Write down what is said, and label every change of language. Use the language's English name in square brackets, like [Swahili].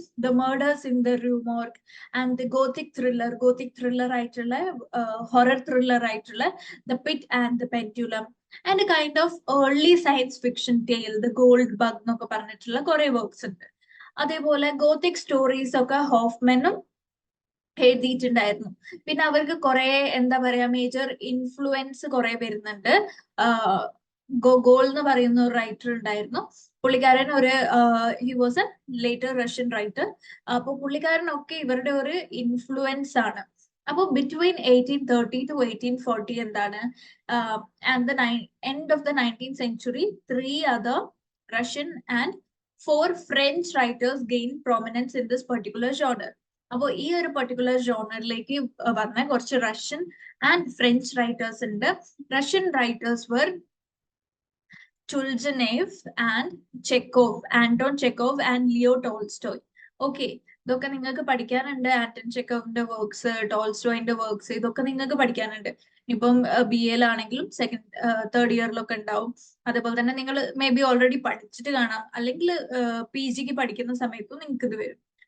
[English] the murders in the Rue Morgue and the gothic thriller ആയിട്ടുള്ള, horror thriller ആയിട്ടുള്ള the pit and the pendulum, and kind of early science fiction tale, the gold bug [Malayalam] എന്നൊക്കെ പറഞ്ഞിട്ടുള്ള കുറെ works ഉണ്ട്. അതേപോലെ Gothic stories ഒക്കെ ഹോഫ്മാനും എഴുതിയിട്ടുണ്ടായിരുന്നു. പിന്നെ അവർക്ക് കുറെ എന്താ പറയാ മേജർ ഇൻഫ്ലുവൻസ് കുറെ വരുന്നുണ്ട്. ഗോഗോൾ എന്ന് പറയുന്ന ഒരു റൈറ്റർ ഉണ്ടായിരുന്നു. പുള്ളിക്കാരൻ ഒരു [English] He was a later Russian writer. [Malayalam] അപ്പൊ പുള്ളിക്കാരനൊക്കെ ഇവരുടെ ഒരു ഇൻഫ്ലുവൻസ് ആണ്. [English] അപ്പൊ between 1830 to 1840 എന്താണ് and the end of the 19th century 3 other Russian and 4 French writers gained prominence in this particular genre. [Malayalam] അപ്പോൾ ഈ ഒരു പെർട്ടിക്കുലർ ജോണറിലേക്ക് വന്ന കുറച്ച് റഷ്യൻ ആൻഡ് ഫ്രഞ്ച് റൈറ്റേഴ്സ് ഉണ്ട്. [English] Russian writers were Turgenev and Chekhov, Anton Chekhov and Leo Tolstoy. [Malayalam] Okay, ഇതൊക്കെ നിങ്ങൾക്ക് പഠിക്കാനുണ്ട്. Anton ചെക്കോവിന്റെ works, ടോൾസ്റ്റോയിന്റെ works, ഇതൊക്കെ നിങ്ങൾക്ക് പഠിക്കാനുണ്ട്. ഇപ്പം ബി എയിലാണെങ്കിലും തേർഡ് ഇയറിലൊക്കെ ഉണ്ടാവും. അതേപോലെ തന്നെ നിങ്ങൾ [English] may be already [Malayalam] പഠിച്ചിട്ട് കാണാം, അല്ലെങ്കിൽ പി ജിക്ക് പഠിക്കുന്ന സമയത്തും നിങ്ങൾക്ക് ഇത് വരും.